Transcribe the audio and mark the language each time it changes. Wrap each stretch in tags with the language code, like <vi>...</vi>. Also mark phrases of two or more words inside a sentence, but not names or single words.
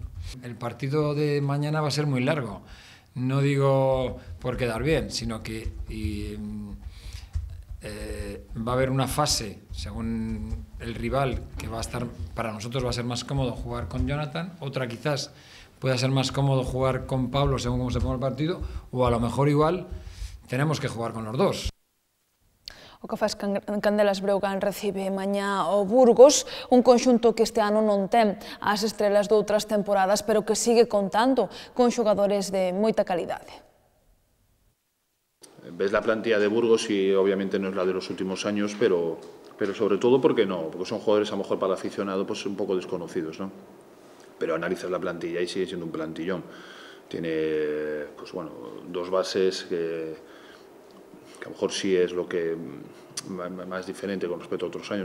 <es>El partido de mañana va a ser muy largo. No digo por quedar bien, sino que va a haber una fase, según el rival, que va a estar, para nosotros va a ser más cómodo jugar con Jonathan, otra quizás pueda ser más cómodo jugar con Pablo según cómo se ponga el partido, o a lo mejor igual tenemos que jugar con los dos.</es> <gl>O Cafés Candelas Breogán recibe mañá o Burgos, un conxunto que este ano non ten as estrelas de outras temporadas, pero que sigue contando con xogadores de moita calidade.</gl> <es>Ves la plantilla de Burgos y obviamente no es la de los últimos años, pero sobre todo porque son jugadores a lo mejor para el aficionado pues un poco desconocidos, ¿no? Pero analizas la plantilla y sigue siendo un plantillón. Tiene, pues bueno, dos bases que a lo mejor sí es lo que más diferente con respecto a otros años, ¿no?</es>